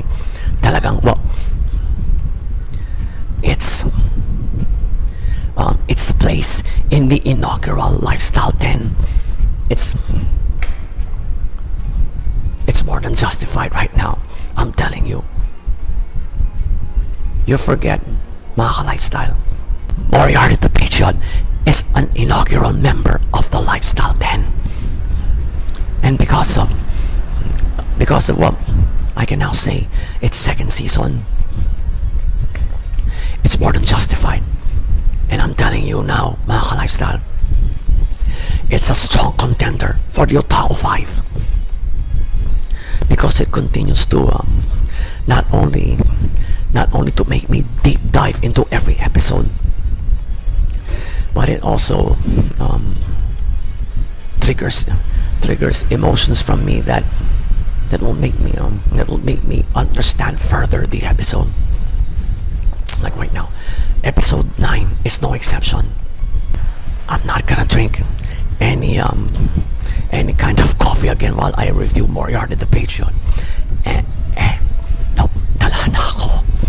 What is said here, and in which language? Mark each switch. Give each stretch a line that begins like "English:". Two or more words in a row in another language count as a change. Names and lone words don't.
English: Talagang, well, it's place in the inaugural Lifestyle 10. It's more than justified right now. I'm telling you. You forget,
Filipino: mga ka-lifestyle,
English: Moriarty the Patriot is an inaugural member of the Lifestyle 10. And because of what I can now say, its second season, it's more than justified. And I'm telling you now,
Filipino: mga ka-lifestyle,
English: it's a strong contender for the Otaku 5. Because it continues to not only to make me deep dive into every episode, but it also triggers emotions from me that will make me understand further the episode. Like right now, episode 9 is no exception. I'm not gonna drink any kind of coffee again while I review Moriarty the Patriot. Nope,
Filipino: dala na ako.